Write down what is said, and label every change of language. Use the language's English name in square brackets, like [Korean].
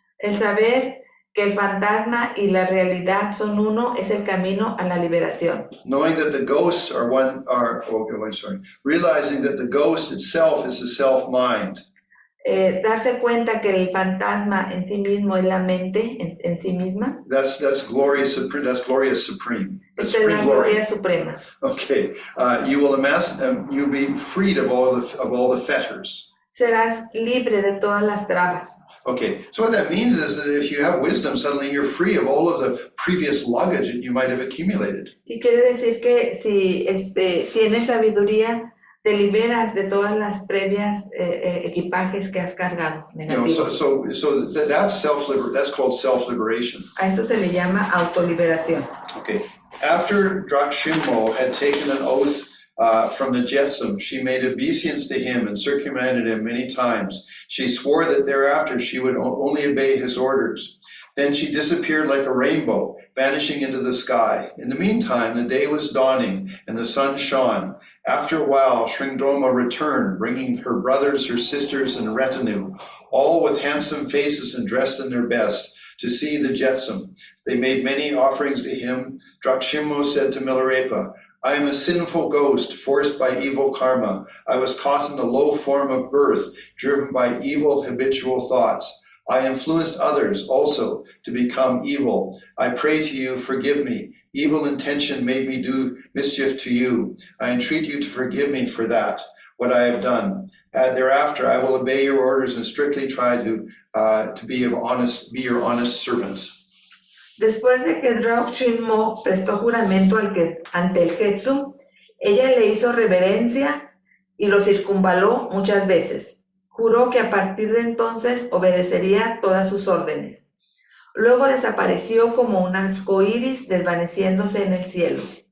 [Spanish] El saber que el fantasma y la realidad son uno es el camino a la liberación. [English] Knowing that the ghosts are one, realizing that the ghost itself is the self-mind. [Spanish] Darse cuenta que el fantasma en sí mismo es la mente en sí misma. [English] That's glory supreme. That's gloria supreme. That's [Spanish] Esta es la [English] supreme glory. [Spanish] gloria suprema. [English] Okay, you will amass. You'll be freed of all the fetters. [Spanish] Serás libre de todas las trabas. [English] Okay, so what that means is that if you have wisdom, suddenly you're free of all of the previous luggage that you might have accumulated. [Spanish] Y quiere decir que si tienes sabiduría, te liberas de todas las previas equipajes que has cargado negativos. [English] So that's called self-liberation. [Spanish] A eso se le llama autoliberación. [English] Okay, after Drakshimmo had taken an oath from the Jetsam, she made obeisance to him and circumvented him many times. She swore that thereafter she would only obey his orders. Then she disappeared like a rainbow, vanishing into the sky. In the meantime, the day was dawning and the sun shone. After a while, Shrindroma returned, bringing her brothers, her sisters, and retinue, all with handsome faces and dressed in their best, to see the Jetsam. They made many offerings to him. Drakshimmo said to Milarepa, I am a sinful ghost, forced by evil karma. I was caught in the low form of birth, driven by evil habitual thoughts. I influenced others also to become evil. I pray to you, forgive me. Evil intention made me do mischief to you. I entreat you to forgive me for that, what I have done. Thereafter, I will obey your orders and strictly try to be your honest servant. [Spanish] Después de que Drakshimmo prestó juramento ante el Jetsum, ella le hizo reverencia y lo circunvaló muchas veces. Juró que a partir de entonces obedecería todas sus órdenes. Luego desapareció como un arco iris desvaneciéndose en el cielo.